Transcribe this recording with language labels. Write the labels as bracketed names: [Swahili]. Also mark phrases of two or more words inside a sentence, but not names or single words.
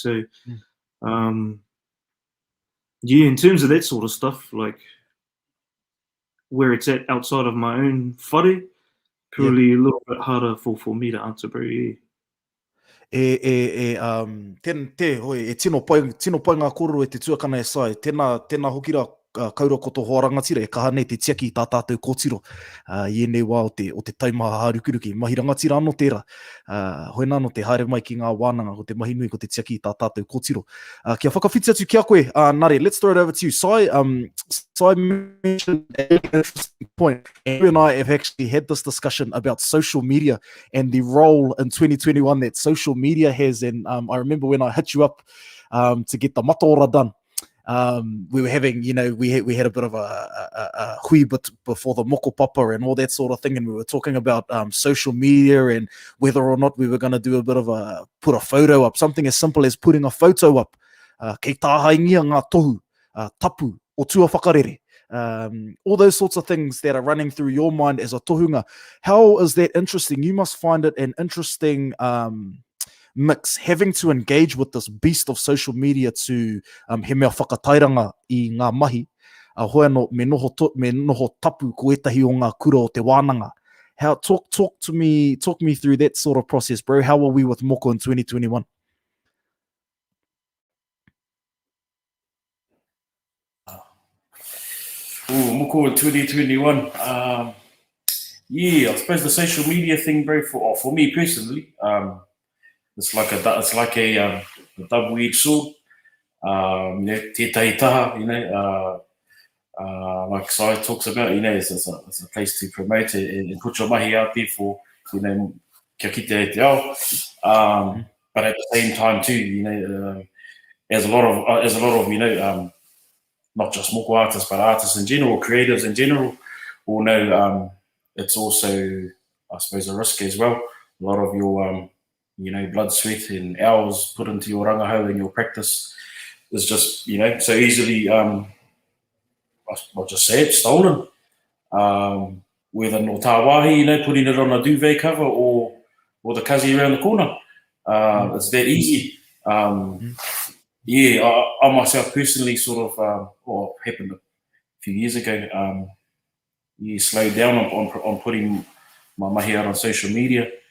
[English] So, yeah, in terms of that sort of stuff, like where it's at outside of my own whare, probably a little bit harder for me to answer, bro. Yeah. [Māori] Hoi, tino pai ngā kōrero e te tuakana e sai, tēnā hokira kaura koto hoa rangatira, e kaha nei te tiaki tā tātou kōtiro. Ienei wā o te taimaha harukuruki, mahi rangatira anō tērā. Hoi nā no te haere mai ki ngā wānanga, ko te mahi nui, ko te tiaki tā tātou kōtiro. Kia whakawhiti atu kia koe, Nare, [English] let's throw it over to you. Sai mentioned an interesting point, and you and I have actually had this discussion about social media and the role in 2021 that social media has. And I remember when I hit you up to get the mataora done, we were having, we had a bit of a hui before the Moko papa and all that sort of thing, and we were talking about social media and whether or not we were going to do a bit of put a photo up, something as simple as putting a photo up. [Māori] Kei tāhaingia ngā tohu, tapu, o tua whakarere. [English] All those sorts of things that are running through your mind as a tohunga. How is that interesting? You must find it an interesting mix, having to engage with this beast of social media to [Māori] he mea whakatairanga I ngā mahi, hoi anō me noho tapu ko etahi o ngā kura o te wānanga. [English] Talk me through that sort of process, bro. How are we with Moko in 2021? Moko in 2021. Yeah, I suppose the social media thing, bro, for me personally, it's like a double-edged sword. [Māori] Tētahi taha, [English] like Sai talks about, it's a place to promote it and put your mahi out there for, [Māori] kia kite e te ao. [English] But at the same time too, as a lot of not just Moko artists, but artists in general, creatives in general, will know it's also, I suppose, a risk as well. A lot of your, blood, sweat, and hours put into your rangahau and your practice is just, so easily, I'll just say it, stolen. [Māori] Whether no tā wāhi, [English] putting it on a duvet cover or the kazi around the corner. It's that easy. Yeah, I myself personally sort of, happened a few years ago, slowed down on putting my mahi out on social media.